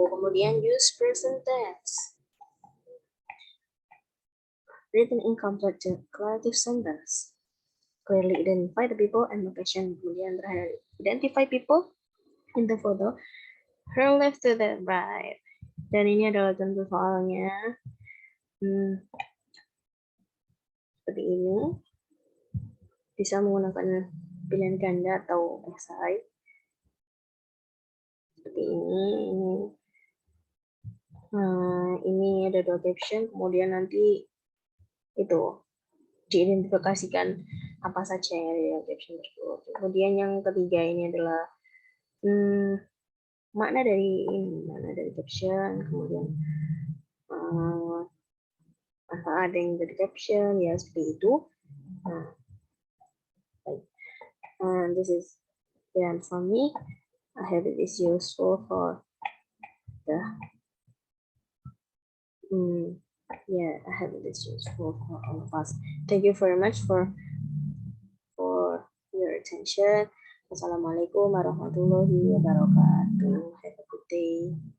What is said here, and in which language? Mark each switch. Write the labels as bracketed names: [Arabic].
[Indonesian] Kemudian [English] use present tense, written in collective sentence, clearly identify the people and location. [Indonesian] Kemudian terakhir, [English] identify people in the photo from left to the right. [Indonesian] Dan ini adalah contoh soalnya. Seperti ini. Bisa menggunakan pilihan ganda atau esai. Seperti ini. Nah, ini ada 2 caption. Kemudian nanti itu diidentifikasikan apa saja yang ada di caption tersebut. Kemudian yang ketiga ini adalah makna dari caption. Kemudian ada yang dari caption, ya seperti itu. Nah, baik. [English] And this is the end for me. I hope it is useful for the I hope it is useful for all of us. Thank you very much for your attention. [Arabic] Wassalamualaikum warahmatullahi wabarakatuh. [English] Have a good day.